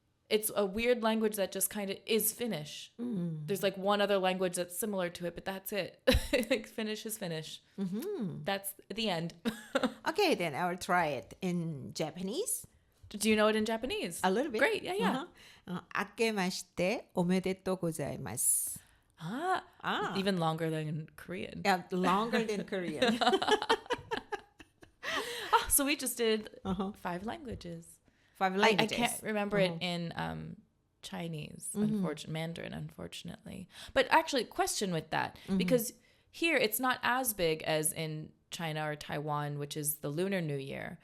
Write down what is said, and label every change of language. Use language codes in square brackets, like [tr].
[en] It's a weird language that just kind of is Finnish. There's like one other language that's similar to it, but that's it. Like Finnish is Finnish. That's the end. Okay, then I will try it in Japanese. Do you know it in Japanese? A little bit. Great. Yeah. [ja] 아케마시테 오메데토 고자이마스. [en] Even longer than Korean. Yeah, longer than Korean. So we just did 5 languages. 5 languages. I can't remember it in Chinese, Mandarin, unfortunately. But actually, question with that, because here it's not as big as in China or Taiwan, which is the Lunar New Year.